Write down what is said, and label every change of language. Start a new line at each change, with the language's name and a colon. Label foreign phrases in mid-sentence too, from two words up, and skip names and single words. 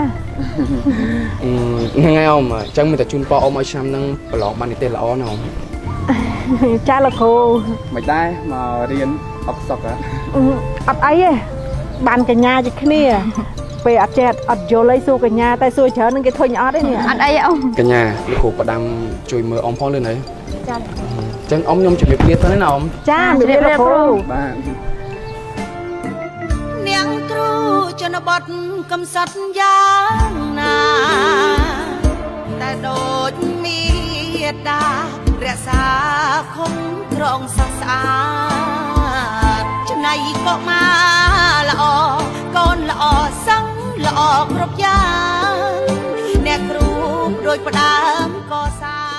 Khmer: ហ្នឹងហើយអ៊ំអញ្ចឹងមានតែជូនពរអ៊ំឲ្យឆ្នាំហ្នឹងប្រឡងបាននិទេសល្អណាអ៊ំ ចាលោកគ្រូ មិនដែរមករៀនអត់សុខហ៎ អត់អីទេបានកញ្ញាជាគ្នាពេលអត់ចេះអត់យល់អីសួរកញ្ញាតែសួរច្រើននឹងគេធុញអត់ទេនេះ
Vietnamese: ăn đây ông
Khmer: កញ្ញាលោកគ្រូផ្ដាំជួយមើលអ៊ំផងលឿនហើយ ចា ចឹងអ៊ំខ្ញុំជំរាបលាទៅណាអ៊ំ ចាជំរាបលាគ្រូ បាទ នាងគ្រូជនបទកំសត់យ៉ាងណាតែដូចមេដារក្សាខំក្រងសស្អាតចំណៃក៏មកល្អកូនល្អសឹងល្អគ្រប់យ៉ាងអ្នកគ្រូដូចផ្ដើមកសា